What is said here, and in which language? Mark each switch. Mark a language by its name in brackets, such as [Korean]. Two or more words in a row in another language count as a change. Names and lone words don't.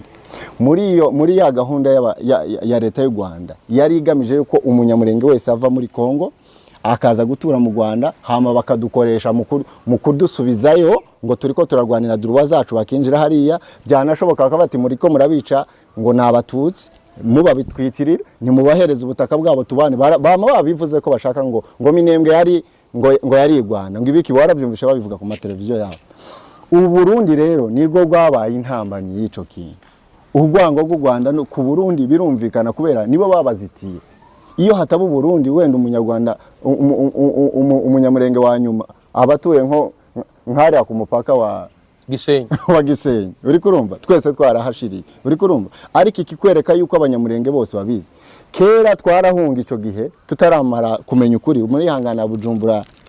[Rundi] Muri ya gahunda ya leta y'u Rwanda yari igamije yuko umunyamurenge wese ava muri Kongo akaza gutura mu Rwanda hama bakadukoresha mu kudusubizayo ngo turiko turarwanira duruwa zacu bakinjira hariya byanashoboka bakabati muriko murabica ngo nabatutsi muba bitwitirira ni mubahereza ubutaka bwabo tubane bama babivuze ko bashaka ngo Minembwe yari ngo yari Rwanda ngo ibiki waravyumvisha babivuga ku mateleviziyo yabo. Ubu Burundi rero nirwo bwabaye intambamyi y'ico kintu. Urwango rw'u Rwanda ku Burundi birumvikana kubera nibo babazitiye. Iyo hataba Burundi wenda umunyarwanda umunyamurenge wa nyuma abatuye nko nkari ku mupaka wa Gisenyi uri kurumva twese twarahashiriye uri kurumva ariko ikikwereka yuko abanyamurenge bose babizi kera twarahunga ico gihe tutaramara kumenya ukuri muri hangana Bujumbura